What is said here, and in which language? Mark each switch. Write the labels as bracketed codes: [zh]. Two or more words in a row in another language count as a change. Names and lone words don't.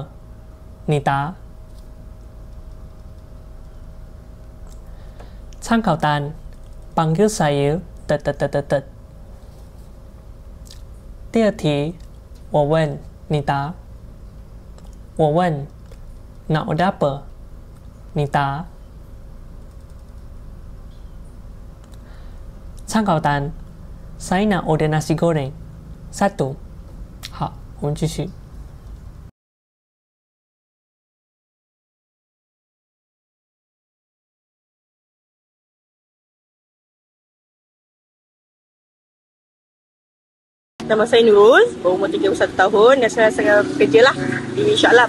[zh] 你答。参考单 [ms] panggil saya [zh] 第二题，我问，你答。我问 [ms] nak order apa? [zh] 你答。参考单 [ms] saya nak order nasi goreng 1. [zh] 好，我们继续。 [ms] Nama saya Nurul, berumur 31 tahun dan saya bekerja lah di Shah Alam.